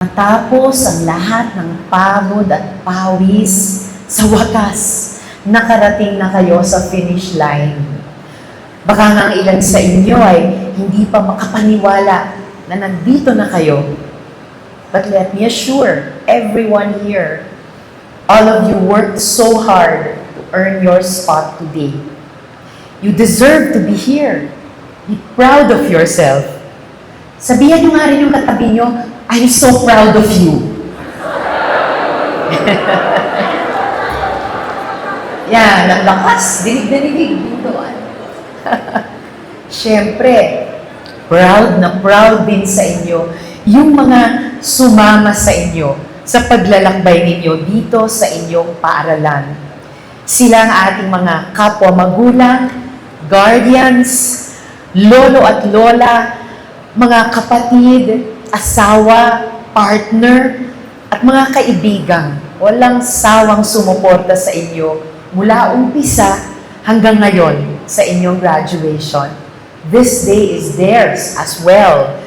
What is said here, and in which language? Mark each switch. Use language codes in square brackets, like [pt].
[tl] matapos ang lahat ng pagod at pawis, sa wakas, nakarating na kayo sa finish line. Baka nga ang ilan sa inyo ay hindi pa makapaniwala na nandito na kayo. [en] But let me assure everyone here, all of you worked so hard to earn your spot today. You deserve to be here. Be proud of yourself. [tl] Sabihan nyo nga rin yung katabi nyo, [en] I'm so proud of you. [tl] Yan, ang lakas. Dinig. Bintuan. Siyempre, proud na proud din sa inyo yung mga sumama sa inyo sa paglalakbay ninyo dito sa inyong paaralan. Sila ang ating mga kapwa magulang, guardians, lolo at lola, mga kapatid, asawa, partner, at mga kaibigan. Walang sawang sumuporta sa inyo mula umpisa hanggang ngayon sa inyong graduation. [en] This day is theirs as well.